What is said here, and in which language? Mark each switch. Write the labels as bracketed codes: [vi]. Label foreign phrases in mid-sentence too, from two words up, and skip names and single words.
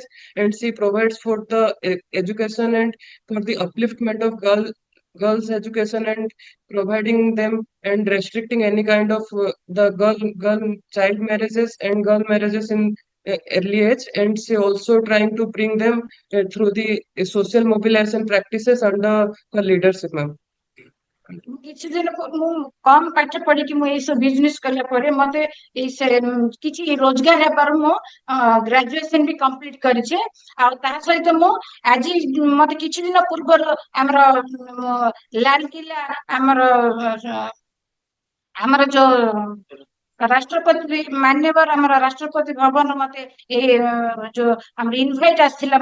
[en] And she provides for the education and for the upliftment of girls education and providing them and restricting any kind of the girl child marriages and girl marriages in early age. And she also trying to bring them through the social mobilization practices under her leadership, ma'am. [or] କିଛି ଦିନ ମୁଁ କମ ପାଠ ପଢିକି ମୁଁ ଏଇ ସବୁ ବିଜନେସ କଲା ପରେ ମତେ କିଛି ରୋଜଗାର ହେବାରୁ ମୁଁ ଗ୍ରାଜୁଏସନ ବି କମ୍ପ୍ଲିଟ କରିଛି। ଆଉ ତା ସହିତ ମୁଁ ଆଜି ମତେ କିଛି ଦିନ ପୂର୍ବରୁ ଆମର ଲାଲକିଲ୍ଲା ଆମର ଯୋଉ ରାଷ୍ଟ୍ରପତି ମାନ୍ୟବର ଆମର ରାଷ୍ଟ୍ରପତି ଭବନ ମତେ ଏଇ ଯୋଉ ଆମର ଇନଭାଇଟ ଆସିଥିଲା।